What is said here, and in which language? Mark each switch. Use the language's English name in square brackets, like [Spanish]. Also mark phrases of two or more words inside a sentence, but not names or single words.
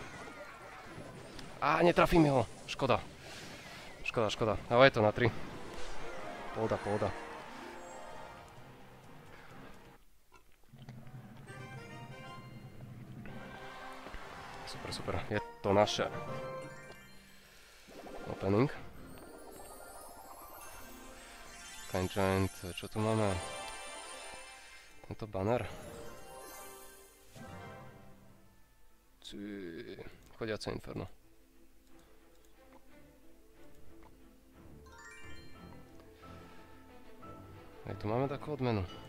[Slovak] Á, netrafím ho, škoda. Škoda, škoda, ale je to na 3. Pohoda, pohoda. Super, super. Je to naše opening. Kind Giant, čo tu máme? Tento banner. Chodiace inferno. Aj tu máme takú odmenu.